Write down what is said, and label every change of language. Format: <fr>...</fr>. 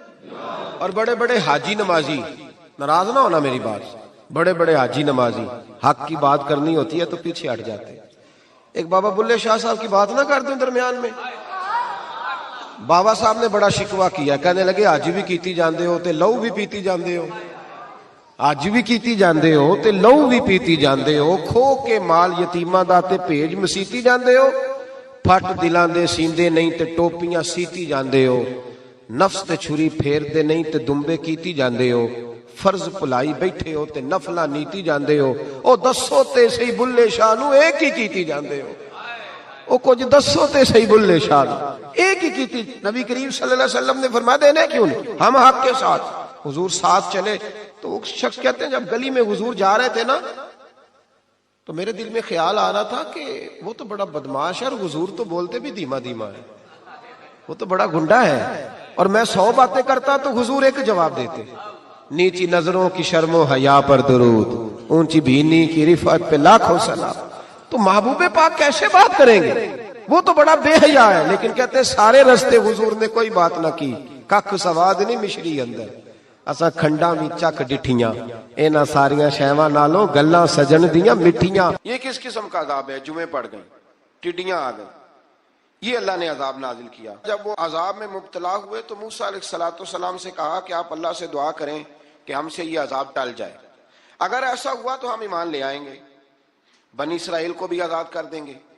<ur>اور بڑے بڑے حاجی نمازی, ناراض نہ ہونا میری بات, بڑے بڑے حاجی نمازی حق کی بات کرنی ہوتی ہے تو پیچھے ہٹ جاتے ہیں. ایک بابا بلے شاہ صاحب کی بات نہ کر دیں درمیان میں. بابا صاحب نے بڑا شکوہ کیا, کہنے لگے</ur> <pa>حج بھی کیتی جاندے ہو تے لو بھی پیتی جاندے ہو, حج بھی کیتی جاندے ہو تے لو بھی پیتی جاندے ہو, کھو کے مال یتیماں دا تے بھیج مسیتی جاندے ہو, پھٹ دلاں دے سیندے نہیں تے ٹوپیاں سیتی جاندے ہو, نفس تے چھری پھیر دے نہیں تے دمبے کیتی جاندے ہو, فرض پلائی بیٹھے ہو تے نفلہ نیتی جاندے ہو. او دسو تے صحیح بلے شاہ نو ایک ہی کیتی جاندے ہو, او کچھ دسو تے صحیح بلے شاہ نو ایک ہی کیتی.</pa> <ur>نبی کریم صلی اللہ علیہ وسلم نے فرمایا دینے کیوں نہیں, ہم حق کے ساتھ. حضور ساتھ چلے تو وہ شخص کہتے ہیں جب گلی میں حضور جا رہے تھے نا تو میرے دل میں خیال آ رہا تھا کہ وہ تو بڑا بدماش ہے اور حضور تو بولتے بھی دھیما دھیما ہے, وہ تو بڑا گنڈا ہے, اور میں 100 باتیں کرتا تو حضور ایک جواب دیتے, نیچی نظروں کی شرم و حیا پر درود, اونچی بینی کی رفعت پہ لاکھوں سلام. تو محبوب پاک کیسے بات کریں گے, وہ تو بڑا بے حیا ہے. لیکن کہتے ہیں سارے رستے حضور نے کوئی بات نہ کی,</ur> <pa>ککھ سواد نہیں مشری اندر, اساں کھنڈا بھی چک ڈٹھیاں, اینا ساریاں شیواں نالوں گلاں سجن دیاں مٹھیاں.</pa> <ur>یہ کس قسم کا عذاب ہے؟ جمعے پڑ گئیں, ٹڈیاں آ گئیں, یہ اللہ نے عذاب نازل کیا. جب وہ عذاب میں مبتلا ہوئے تو موسیٰ علیہ السلام سے کہا کہ آپ اللہ سے دعا کریں کہ ہم سے یہ عذاب ٹل جائے. اگر ایسا ہوا تو ہم ایمان لے آئیں گے, بنی اسرائیل کو بھی آزاد کر دیں گے.</ur>